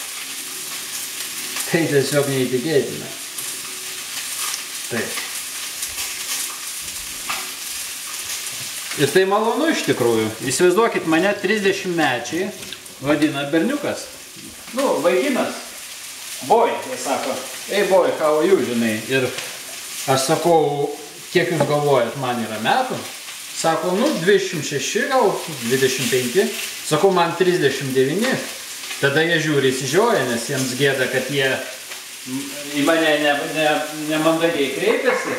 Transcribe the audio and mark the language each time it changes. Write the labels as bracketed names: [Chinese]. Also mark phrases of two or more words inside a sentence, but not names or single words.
[Lithuanian] Tai tiesiog neįtikėtina. Taip. Ir tai malonu iš tikrųjų. Įsivaizduokit, mane 30-mečiai vadina berniukas. Nu, vaikinas. Boy, jie sako. [English] Hey boy, how are you, [Lithuanian] žinai. Ir aš sakau, kiek jūs galvojat, man yra metų? Sako, nu, 26, gal 25. Sakau, man 39. Tada jie žiūri įsižioja, nes jiems gėda, kad jie į mane nemandagiai kreipiasi.